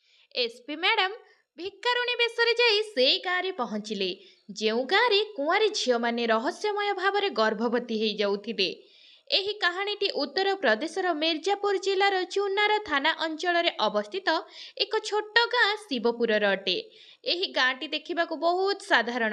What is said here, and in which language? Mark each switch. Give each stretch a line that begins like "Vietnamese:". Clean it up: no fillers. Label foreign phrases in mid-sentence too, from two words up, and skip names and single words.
Odia: ଏସପି ମ୍ୟାଡାମ ଭିକାରୁଣୀ ବେଶରେ ଯାଇ ସେଇ ଗାଁରେ ପହଞ୍ଚିଲେ ଯେଉଁ ଗାଁରେ କୁଆଁରୀ ଝିଅମାନେ ରହସ୍ୟମୟ ଭାବରେ ଗର୍ଭବତୀ ହୋଇଯାଉଥିଲେ। ଏହି କାହାଣୀଟି ଉତ୍ତର ପ୍ରଦେଶର ମିର୍ଜାପୁର ଜିଲ୍ଲାର ଚୁନାର ଥାନା ଅଞ୍ଚଳରେ ଅବସ୍ଥିତ ଏକ ଛୋଟ ଗାଁ ଶିବପୁରର ଅଟେ। ଏହି ଗାଁଟି ଦେଖିବାକୁ ବହୁତ ସାଧାରଣ।